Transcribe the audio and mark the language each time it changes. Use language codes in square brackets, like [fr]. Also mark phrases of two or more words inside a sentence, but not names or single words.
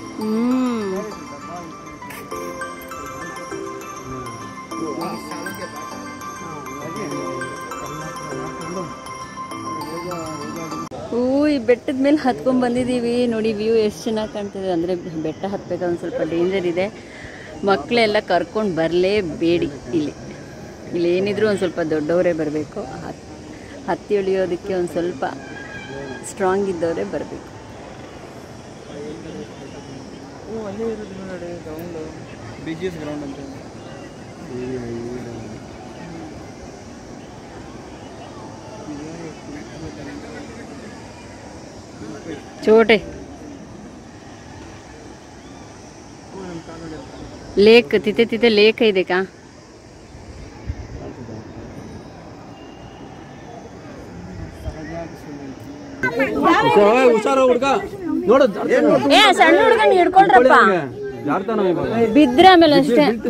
[kn] ಈ ಬೆಟ್ಟದ ಮೇಲೆ ಹತ್ಕೊಂಡು ಬಂದಿದ್ದೀವಿ ನೋಡಿ. ವ್ಯೂ ಎಷ್ಟು ಚೆನ್ನಾಗಿ ಕಾಣ್ತಿದೆ ಅಂದರೆ ಬೆಟ್ಟ ಹತ್ತಬೇಕಾದ್ರೆ ಒಂದು ಸ್ವಲ್ಪ ಡೇಂಜರ್ ಇದೆ. ಮಕ್ಕಳೆಲ್ಲ ಕರ್ಕೊಂಡು ಬರಲೇಬೇಡಿ. ಇಲ್ಲಿ ಏನಿದ್ರು ಒಂದು ಸ್ವಲ್ಪ ದೊಡ್ಡವರೇ ಬರಬೇಕು. ಹತ್ತಿ ಇಳಿಯೋದಕ್ಕೆ ಒಂದು ಸ್ವಲ್ಪ ಸ್ಟ್ರಾಂಗ್ ಇದ್ದವರೇ ಬರಬೇಕು. [mr] छोटे लेक तिथे लेक ಇದೆ का? [kn] ಹುಷಾರ ಹುಡುಗ ನೋಡು. ಏ ಸಣ್ಣ ಹುಡುಗನ ಹಿಡ್ಕೊಂಡ್ರಪ್ಪ, ಬಿದ್ರೆ ಆಮೇಲೆ ಅಷ್ಟೇ.